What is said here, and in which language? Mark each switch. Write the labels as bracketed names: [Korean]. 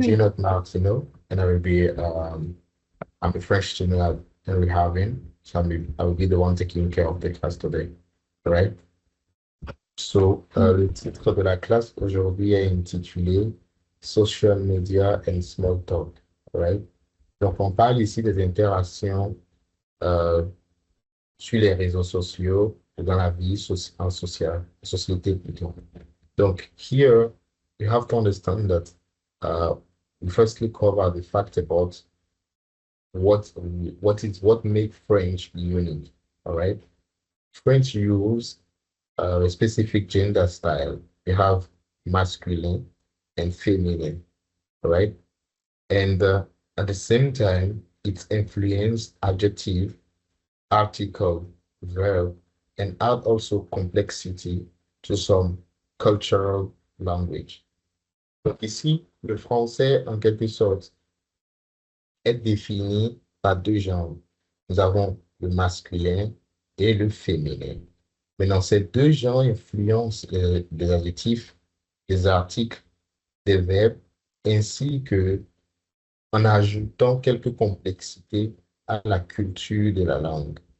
[English] Gino Martino, and I will be I'm a French student at Harvin, so I will be the one taking care of the class today, right? [French] So le titre de la classe aujourd'hui est intitulé [English] Social Media and Small Talk, right? [French] Donc on parle ici des interactions euh, sur les réseaux sociaux dans la vie en société plutôt. [English] Donc here you have to understand that we firstly cover the fact about what makes French unique. All right. French use a specific gender style. You have masculine and feminine, all right? And at the same time, it's influenced adjective, article, verb, and add also complexity to some cultural language. [French] Donc ici, le français, en quelque sorte, est défini par deux genres. Nous avons le masculin et le féminin. Maintenant, ces deux genres influencent les adjectifs, les articles, les verbes, ainsi que en ajoutant quelques complexités à la culture de la langue.